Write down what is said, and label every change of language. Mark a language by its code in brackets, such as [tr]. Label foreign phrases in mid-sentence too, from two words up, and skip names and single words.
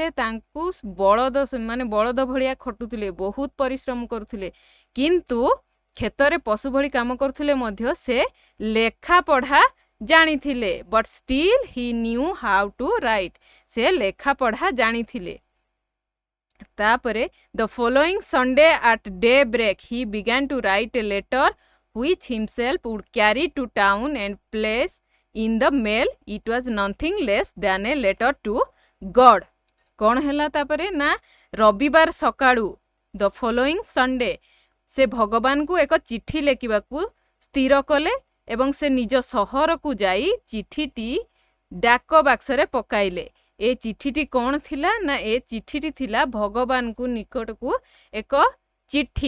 [or] ତାଙ୍କୁ ବଳଦ ଭଳିଆ ଖଟୁଥିଲେ, ବହୁତ ପରିଶ୍ରମ କରୁଥିଲେ, କିନ୍ତୁ କ୍ଷେତରେ ପଶୁ ଭଳି କାମ କରୁଥିଲେ ମଧ୍ୟ ସେ ଲେଖା ପଢ଼ା ଜାଣିଥିଲେ। [en] but still he knew how to write, [or] ସେ ଲେଖା ପଢ଼ା ଜାଣିଥିଲେ। [en] ତାପରେ the following Sunday at day break he began to write a letter which himself would carry to town and place in the mail. It was nothing less than a letter to God. [or] କ'ଣ ହେଲା ତାପରେ ନା ରବିବାର ସକାଳୁ [en] the following Sunday [or] ସେ ଭଗବାନଙ୍କୁ ଏକ ଚିଠି ଲେଖିବାକୁ ସ୍ଥିର କଲେ ଏବଂ ସେ ନିଜ ସହରକୁ ଯାଇ ଚିଠିଟି ଡାକ ବାକ୍ସରେ ପକାଇଲେ। ଏ ଚିଠିଟି କ'ଣ ଥିଲା ନା ଏ ଚିଠିଟି ଥିଲା ଭଗବାନଙ୍କୁ ନିକଟକୁ ଏକ ଚିଠି।